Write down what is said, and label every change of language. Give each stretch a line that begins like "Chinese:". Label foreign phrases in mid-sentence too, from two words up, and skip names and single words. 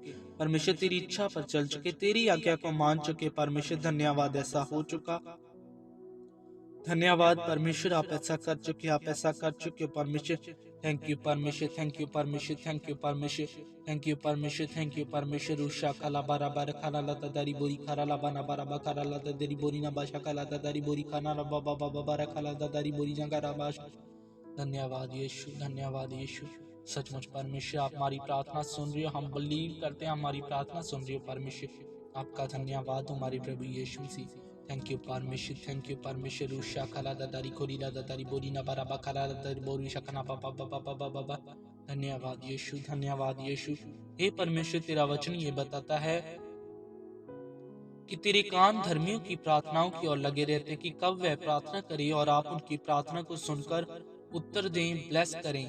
Hindi: परमेश्वर तेरी इच्छा पर चल चुके, तेरी आज्ञा को मान चुके। परमेश्वर धन्यवाद, ऐसा हो चुका। धन्यवाद परमेश्वर आप ऐसा कर चुके, आप ऐसा कर चुके हो परमेश्वर।
English: thank you परमेश्वर, thank you परमेश्वर, thank you परमेश्वर, thank you परमेश्वर, thank you परमेश्वर। उषा काला बारा बार खाना लाता दारी बोरी खारा ला बाना बारा बा खारा लाता दारी बोरी ना बाशा काला दारी बोरी खाना ला बाबा बाबा बारा खाला दारी बोरी जंगा बाश।
Hindi: धन्यवाद यीशु, धन्यवाद यीशु। सचमुच परमेश्वर आप हमारी प्रार्थना सुन रही हो, हम बिलीव करते हैं हमारी प्रार्थना सुन रही हो। परमेश्वर आपका धन्यवाद हमारे प्रभु यीशु मसीह।
English: thank you परमेश्वर, thank you परमेश्वर। उषा खाला दादारी कोरीला दादारी बोरी ना बारा बखरा दादारी बोरी शकना पापा पापा पापा पापा।
Hindi: धन्यवाद यीशु, धन्यवाद यीशु। हे परमेश्वर तेरा वचन ये बताता है कि तेरे कान धर्मियों की प्रार्थनाओं की ओर लगे रहते हैं कि कब वह प्रार्थना करे और आप उनकी प्रार्थना को सुनकर उत्तर दें, ब्लेस करें।